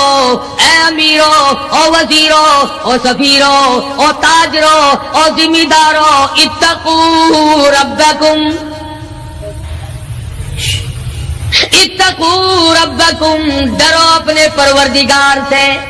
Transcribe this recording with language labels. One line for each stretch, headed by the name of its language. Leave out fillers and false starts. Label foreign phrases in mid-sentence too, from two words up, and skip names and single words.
Pashto: اے امیرو او وزیرو او سفیرو او تاجرو او ذمہ دارو،
Arabic: اتقوا ربکم، اتقوا ربکم،
Urdu: ڈرو اپنے پروردگار سے،